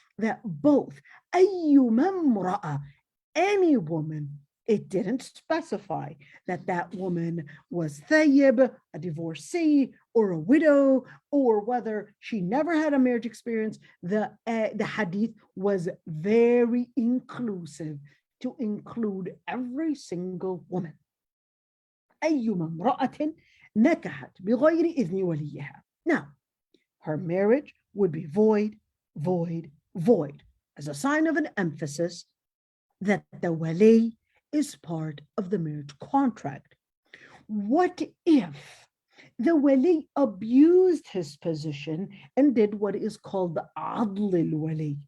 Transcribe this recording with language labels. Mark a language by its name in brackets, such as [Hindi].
[English] That both, ayyuma imra'a, any woman, it didn't specify that that woman was thayyib, a divorcee, or a widow, or whether she never had a marriage experience. The hadith was very inclusive to include every single woman. [Arabic] أيما امرأة نكحت بغير إذن وليها. [English] Now, her marriage would be void, void, void, as a sign of an emphasis that the wali is part of the marriage contract. What if the wali abused his position and did what is called the adl al-wali?